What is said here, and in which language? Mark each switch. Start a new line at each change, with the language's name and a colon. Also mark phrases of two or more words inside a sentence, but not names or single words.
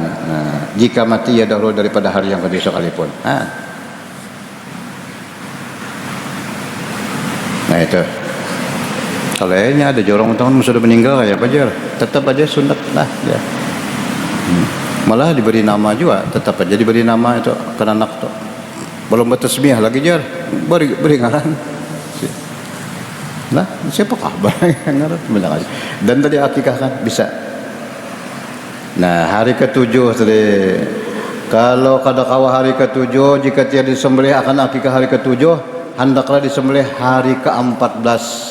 Indonesian: Nah, jika mati ya dahulu daripada hari yang kedua sekalipun. Nah itu. Kalau ini ada jorong teman sudah meninggal kayak apa aja, tetap aja sunat lah ya. Malah diberi nama juga, tetap aja diberi nama itu ke anak tuh.
Banjar: Belum bertasbih lagi jar, beri ngaran. Nah, siapakah ngaran bilang aja.
Indonesian: Dan tadi akikah kan bisa. Nah, hari ke-7 tadi. Kalau
Banjar: kada kawa
Indonesian: hari ke-7 jika tiada disembelih akan akikah hari ke-7, hendaklah disembelih hari ke-14.